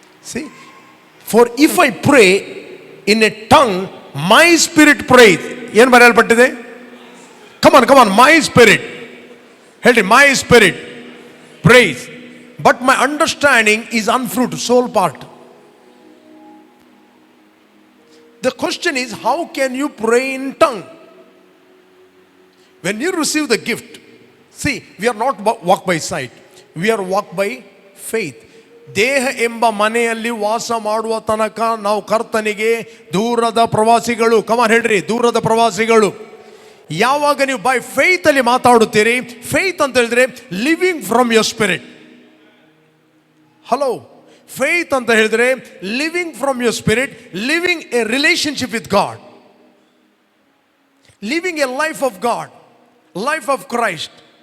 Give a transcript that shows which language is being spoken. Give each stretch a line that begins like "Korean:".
English: See, for if I pray in a tongue, my spirit prays.
Kannada: ಏನು ಬರೆಯಲ್ಪಟ್ಟಿದೆ?
English: come on, my spirit
Kannada: ಹೇಳ್ರಿ,
English: My spirit prays, but my understanding is unfruitful, soul part. The question is, how can you pray in tongue? When you receive the gift, see, we are not walk by sight, we are walk by faith.
Kannada: ದೇಹ ಎಂಬ ಮನೆಯಲ್ಲಿ ವಾಸ ಮಾಡುವ ತನಕ ನಾವು ಕರ್ತನಿಗೆ ದೂರದ ಪ್ರವಾಸಿಗಳು. ಕಮಾನ್ ಹೇಳ್ರಿ, ದೂರದ ಪ್ರವಾಸಿಗಳು. ಯಾವಾಗ ನೀವು ಬೈ ಫೇತ್ ಅಲ್ಲಿ ಮಾತಾಡುತ್ತೀರಿ, ಫೇತ್ ಅಂತ ಹೇಳಿದ್ರೆ
English: Living from your spirit. Hello, faith
Kannada: ಅಂತ ಹೇಳಿದ್ರೆ
English: Living from your spirit, living a relationship with God, living a life of God, life of Christ.